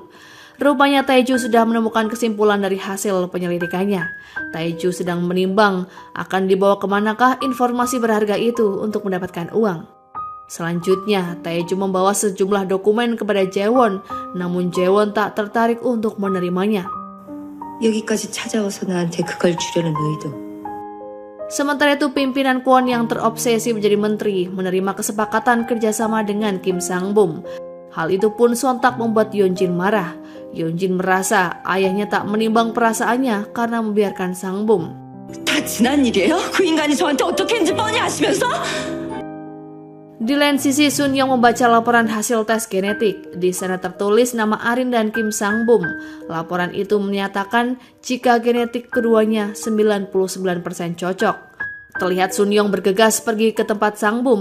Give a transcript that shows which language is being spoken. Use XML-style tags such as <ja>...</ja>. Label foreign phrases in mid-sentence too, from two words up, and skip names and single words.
<id>Rupanya Tae-ju sudah menemukan kesimpulan dari hasil penyelidikannya. Tae-ju sedang menimbang akan dibawa kemanakah informasi berharga itu untuk mendapatkan uang. Selanjutnya, Tae-ju membawa sejumlah dokumen kepada Jaewon, namun Jaewon tak tertarik untuk menerimanya.</id> <ko>여기까지 찾아와서 나한테 그걸 주려는 의도.</ko> <id>Sementara itu, pimpinan Kwon yang terobsesi menjadi menteri menerima kesepakatan kerjasama dengan Kim Sang-bum. Hal itu pun sontak membuat Yeonjin marah. Yeonjin merasa ayahnya tak menimbang perasaannya karena membiarkan Sang-bum.</id> <ko>다 지난 일이에요? 그 인간이 저한테 어떻게 했는지 뻔히 아시면서?</ko> <id>Di lain sisi, Sun Yong membaca laporan hasil tes genetik. Di sana tertulis nama Arin dan Kim Sang-bum. Laporan itu menyatakan jika genetik keduanya 99% cocok. Terlihat Sun Yong bergegas pergi ke tempat Sang-bum.</id>